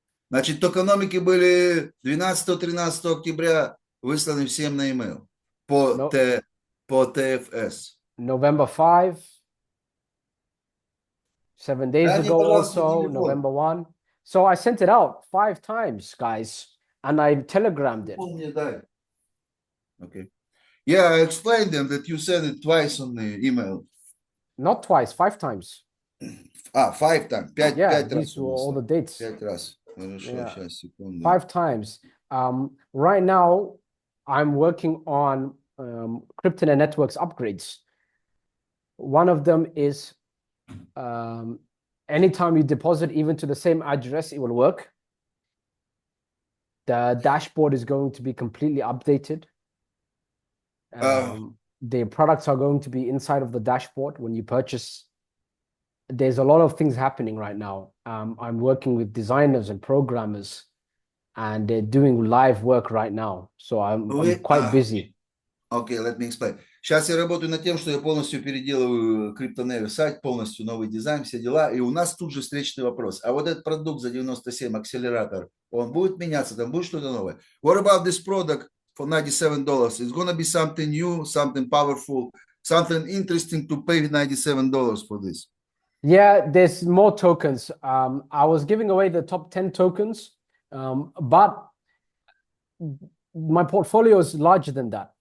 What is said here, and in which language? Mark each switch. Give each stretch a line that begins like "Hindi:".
Russian: Значит, токеномики были 12-13 октября высланы всем на email по TFS.
English: November 5, 7 days ago also, November 1. So I sent it out 5 times, guys, and I telegrammed it. Okay. Yeah, I explained them that you sent it twice on the email. Not twice, 5 times. 5 times. 5 these were all the dates.
Russian: 5 раз. Хорошо, сейчас, секунду.
English: 5 times. Right now, I'm working on Cryptonaire Network's upgrades. One of them is anytime you deposit even to the same address, it will work. The dashboard is going to be completely updated. The products are going to be inside of the dashboard when you purchase. There's a lot of things happening right now. I'm working with designers and programmers, and they're doing live work right now. So I'm quite busy. Okay, let me explain.
Russian: Сейчас я работаю над тем, что я полностью переделываю Cryptonaire сайт, полностью новый дизайн, все дела. И у нас тут же встречный вопрос. А вот этот продукт за 97, акселератор, он будет меняться, там будет что-то новое?
English: What about this product for $97? It's gonna be something new, something powerful, something interesting to pay $97 for this. Yeah, there's more tokens. I was giving away the top 10 tokens, but my portfolio is larger than that.